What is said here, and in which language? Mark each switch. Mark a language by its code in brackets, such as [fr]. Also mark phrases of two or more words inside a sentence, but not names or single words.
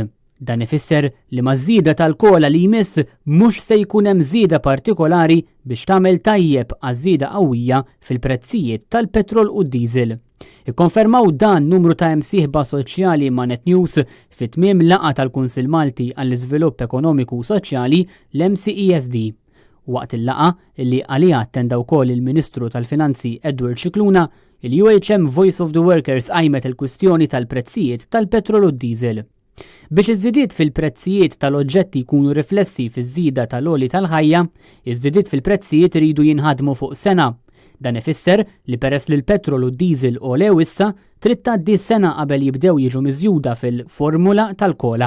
[mt] Dan ifisser li maż-żieda tal-kola li jmiss mhux se jkun hemm żieda partikolari biex tagħmel tajjeb għaż-żieda qawwija fil-prezzijiet tal-petrol u d-diesel. Ikkonfermaw dan numru ta' imsieħba soċjali ma' Net News fit-tmiem laqgħa tal-Kunsill Malti għall-Iżvilupp Ekonomiku u Soċjali l-MCESD. Waqt il-laqa illi għalija attenda wkoll il-Ministru tal-Finanzi Edward Scicluna, il-UHM Voice of the Workers qajmet il-kwistjoni tal-prezzijiet tal-petrol u d-diesel. Biex iż-żidiet fil-prezzijiet tal-oġġetti jkunu riflessi fiż-żieda tal-għoli tal-ħajja, iż-żidiet fil-prezzijiet iridu jinħadmu fuq sena. Dan ifisser li peress li l-petrol u d-diesel għolew issa, trid tgħaddi sena qabel jibdew jiġu miżjuda fil-formula tal-kola.